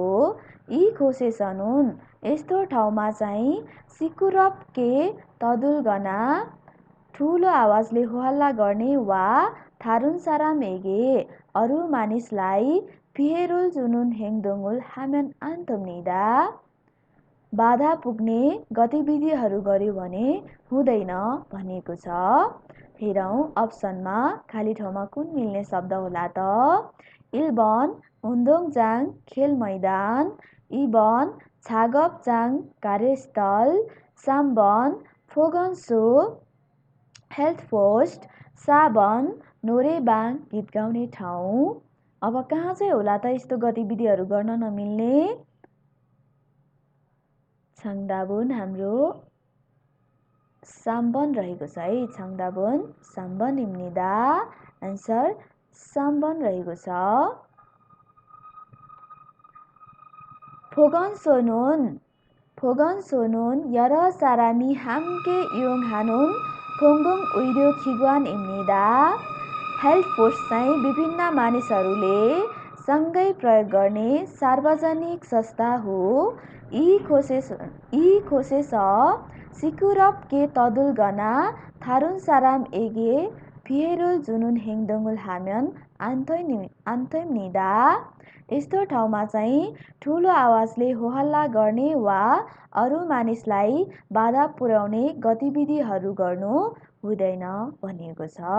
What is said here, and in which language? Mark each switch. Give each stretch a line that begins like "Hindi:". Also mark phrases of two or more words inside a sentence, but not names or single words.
Korean: 이곳에서는
Nepali: यस्तो ठाउँमा चाहिँ
Korean: 시끄럽게 떠들거나
Nepali: ठुलो आवाजले होहल्ला गर्ने वा
Korean: 다른 사람에게
Nepali: अरू मानिसलाई
Korean: 피해를 주는 행동을 하면 안 됩니다
Nepali: बाधा पुग्ने गतिविधिहरू गर्यो भने हुँदैन भनिएको छ. हेरौँ अप्सनमा खाली ठाउँमा कुन मिल्ने शब्द होला त.
Korean: 1번 운동장
Nepali: खेल मैदान
Korean: 2번 작업장
Nepali: कार्यस्थल
Korean: 3번 보건소
English: health post
Korean: 4번 노래방
Nepali: गीत गाउने ठाउँ. अब कहाँ चाहिँ होला त यस्तो गतिविधिहरू गर्न नमिल्ने. 정답은 हाम्रो 3번 रहेको छ है.
Korean: 정답은 3번입니다.
Nepali: आन्सर 3번 रहेको छ.
Korean: 보건소는 여러 사람이 함께 이용하는 공공 의료 기관입니다.
English: health force
Nepali: चाहिँ विभिन्न मानिसहरूले सँगै प्रयोग गर्ने सार्वजनिक संस्था हो.
Korean: 이곳에서 시끄럽게 떠들거나 다른 사람에게 피해를 주는 행동을 하면 안 됩니다
Nepali: यस्तो ठाउँमा चाहिँ ठुलो आवाजले होहल्ला गर्ने वा अरू मानिसलाई बाधा पुर्याउने गतिविधिहरू गर्नु हुँदैन भनिएको छ.